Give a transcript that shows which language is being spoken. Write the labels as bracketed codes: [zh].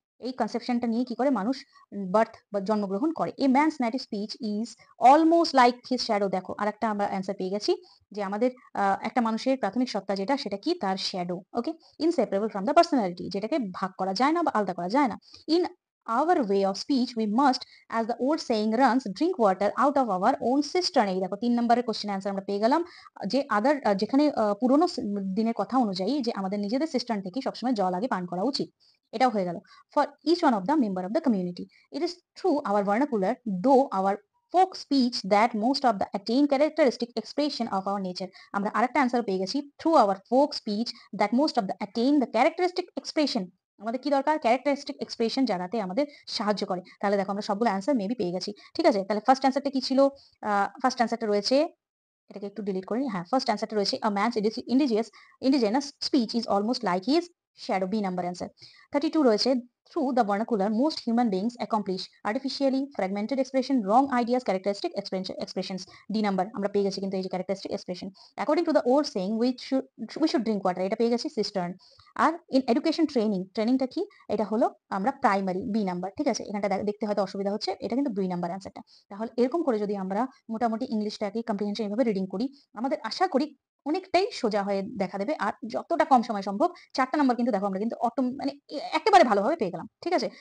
[bn] এই কনসেপশনটা নিয়ে কি করে মানুষ বার্থ বা জন্মগ্রহণ করে। [en] A man's native speech is almost like his shadow. [bn] দেখো, আরেকটা আমরা অ্যান্সার পেয়ে গেছি যে আমাদের একটা মানুষের প্রাথমিক সত্তা যেটা, সেটা কি তার shadow. Okay? [en] inseparable from the personality, [bn] যেটাকে ভাগ করা যায় না বা আলাদা করা যায় না। [en] In our way of speech we must, as the old saying runs, drink water out of our own cistern. [bn] এই দেখো ৩ নম্বরের কোশ্চেন অ্যান্সার আমরা পেয়ে গেলাম। যে যেখানে পুরোনো দিনের কথা অনুযায়ী যে আমাদের নিজেদের সিস্টার্ন থেকে সবসময় জল আগে পান করা উচিত। এটাও হয়ে গেল। [en] For each one of the member of the community it is through our vernacular though our folk speech that most of the attain characteristic expression of our nature. [bn] আমরা আরেকটা অ্যান্সার পেয়ে গেছি, [en] through our folk speech that most of the attain the characteristic expression [bn] আমাদের কি দরকার? Characteristic expression জানাতে আমাদের সাহায্য করে। তাহলে দেখো আমরা সবগুলো অ্যান্সার মেবি পেয়ে গেছি। ঠিক আছে? তাহলে ফার্স্ট অ্যান্সারটা কি ছিল? ফার্স্ট অ্যান্সারটা রয়েছে, এটাকে একটু ডিলিট করে নিই। হ্যাঁ, ফার্স্ট অ্যান্সারটা রয়েছে [en] a man's indigenous speech is almost like his shadow, [bn] B number answer. [en] 32 রয়েছে through the vernacular most human beings accomplish artificially fragmented expression, wrong ideas, characteristic expressions, [bn] D number আমরা পেয়ে গেছি কিন্তু এই যে [en] characteristic expression। According to the old saying we should drink water, [bn] এটা পেয়ে গেছি [en] cistern। [bn] আর [en] in education [bn] ট্রেনিংটা কি? এটা হলো আমরা প্রাইমারি, বি নাম্বার। ঠিক আছে? এখানটা দেখতে হয়তো অসুবিধা হচ্ছে। এটা কিন্তু ২ নাম্বার অ্যান্সারটা। তাহলে এরকম করে যদি আমরা মোটামুটি ইংলিশটাকে কম্প্রিহেনশন এভাবে রিডিং করি, আমাদের আশা করি অনেকটাই সোজা হয়ে দেখা দেবে। আর যতটা কম সময় সম্ভব ৪ টা নাম্বার কিন্তু দেখো আমরা কিন্তু মানে একেবারে ভালোভাবে পেয়ে গেলাম। ঠিক আছে?